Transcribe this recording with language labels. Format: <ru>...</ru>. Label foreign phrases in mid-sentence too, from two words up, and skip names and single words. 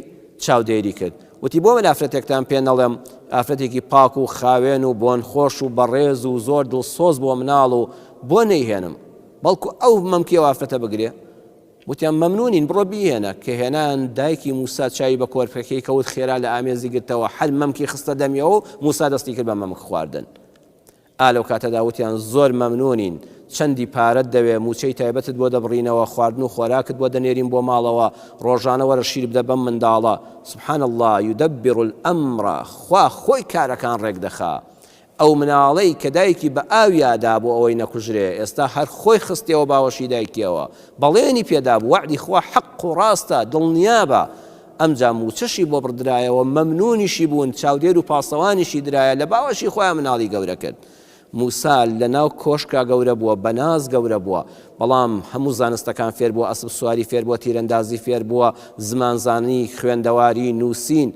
<ckb>چاودێری کرد وتی بۆ من ئافرەتێکتان پێ نەڵێم ئافرەتێکی پاک و خاوێن و بۆن خۆش و بەڕێز و زۆر دڵسۆز بۆ مناڵ و بۆ نەیهێنم بەڵکو ئەو مەمکیەوە ئافرەتە بگرێ وتیان مەمنونین بڕۆ بیهێنە کە هێنان دایکی موسا چاوی بە کۆرپەکەی کەوت خێرا لە ئامێزی گرتەوە هەر مەمکی خستە دەمیەوە و موسا دەستی کرد بە مەمک خواردن ئالەو کاتەدا وتیان زۆر مەمنونین چەندی پارەت دەوێ موچەی تایبەتت بۆ دەبڕینەوە خواردن و خۆراکت بۆ دەنێرین بۆ ماڵەوە ڕۆژانە وەرە شیر بدە بەم منداڵە</ckb> <ar>سبحان الله یدبر الأمر</ar> <ckb>خوا خۆی کارەکان ڕێک دەخا ئەو مناڵەی کە دایکی بە ئاویادا بۆ ئەوەی نەکوژرێ ئێستا هەر خۆی خستیەوە باوەشی دایکیەوە بەڵێنی پێدا بوو وعدی خوا حەق و ڕاستە دڵنیابە ئەمجا موچەشی بۆ بڕدرایەوە مەمنونیشی بوون چاودێر و پاسەوانیشی درایە لە باوەشی خۆیان مناڵی گەورە کرد موسا لەناو کۆشکا گەورە بووە بەناز گەورە بووە بەڵام هەموو زانستەکان فێر بووە ئەسب سواری فێر بووە تیرەندازی فێر بووە زمانزانی خوێندەواری نووسین</ckb>